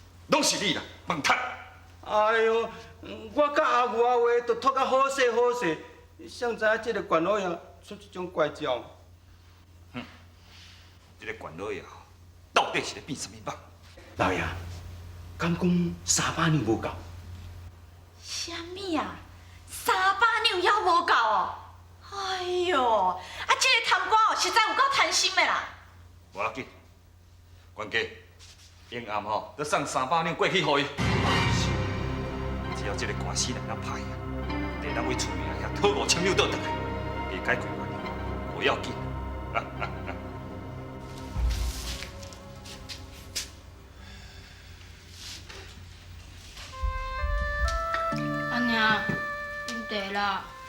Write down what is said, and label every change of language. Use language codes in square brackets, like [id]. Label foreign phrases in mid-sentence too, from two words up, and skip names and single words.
[nan] 拢是你啦，蒙坦。哎呦，我甲阿牛阿话都拖甲好势好势，谁知影这个官老爷出这种怪招？这个官老爷到底是咧变什么梦？老爷，敢讲300两无够？啥物啊？300两还无够哦！哎哟，啊，这个贪官哦，实在有够贪心的啦！无要紧，关家，永暗吼，要送300两过去互伊。只要这个官司来咱拍啊，得咱为厝边遐讨5千两倒转来，别解决完，不要紧。阿娘，恁茶啦。